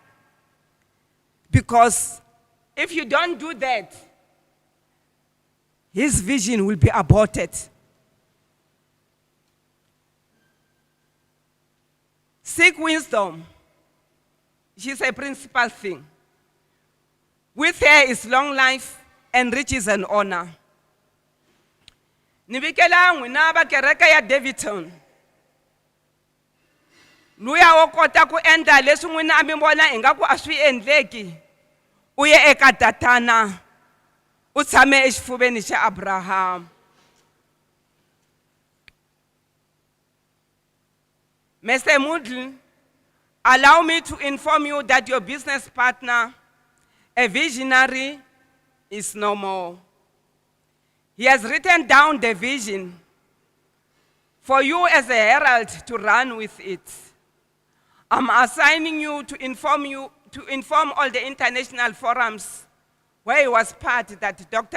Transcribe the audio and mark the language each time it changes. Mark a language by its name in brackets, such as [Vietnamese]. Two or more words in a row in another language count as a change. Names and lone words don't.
[English] Because if you don't do that, his vision will be aborted. Seek wisdom. She's a principal thing. With her is long life and riches and honor. [Tsonga] Nibikela n'wina va kereke ya Daveyton. Luya wo kota ku endla leswi n'wina a mi vona ingaku a swi endleki. U ye eka tatana. U tshame exifuveni xa Abraham. [English] Mr. Mudl, allow me to inform you that your business partner, a visionary, is no more. He has written down the vision for you as a herald to run with it. I'm assigning you to inform all the international forums where he was part that Dr.